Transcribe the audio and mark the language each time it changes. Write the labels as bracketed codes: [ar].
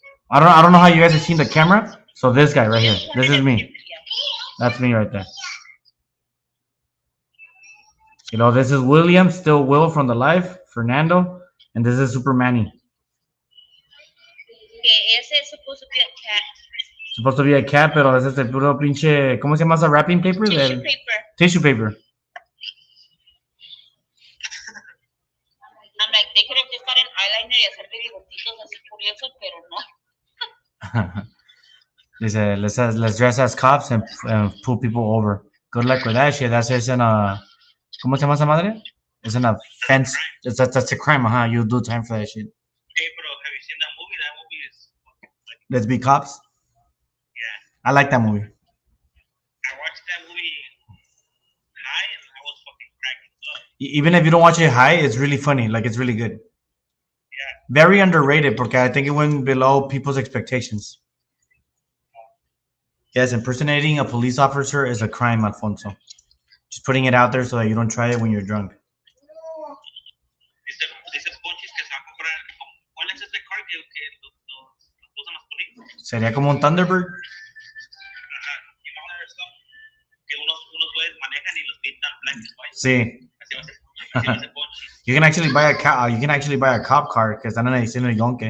[en] I don't know how you guys have seen the camera. So this guy right here, this is me. That's me right there. You know, this is William, still Will from the live, Fernando, and this is Super Manny. [es] Que ese [en] is supposed to be a cat. Supposed to be a cat, [es] pero es este puro pinche, ¿cómo se llama esa [en] wrapping paper? Tissue paper. Tissue paper. I'm like, they could have just gotten eyeliner [es] y hacerle bigotitos así curiosos, pero no. Dice, [en] let's dress as cops and pull people over. Good luck with that shit. That's in a, [es] ¿cómo se llama esa madre? [en] It's in a fence. That's a crime, huh? You do time for that shit. Hey, bro, have you seen that movie? That movie is. Let's be cops. Yeah. I like that movie. I watched that movie high and I was fucking cracking up. Even if you don't watch it high, it's really funny. Like, it's really good. Yeah. Very underrated because I think it went below people's expectations. Yes, impersonating a police officer is a crime, Alfonso. Just putting it out there so that you don't try it when you're drunk. [es] Dice Ponchis que se va a comprar. ¿Cuál es ese car que los usan los policías? Sería como un Thunderbird. Ajá. [en] You know that stuff? [es] Que unos güeyes manejan y los pintan [en] black and white. [es] Sí. Así va a ser Ponchis. [en] You can actually buy a cop car [es] que están en el cine Yonke.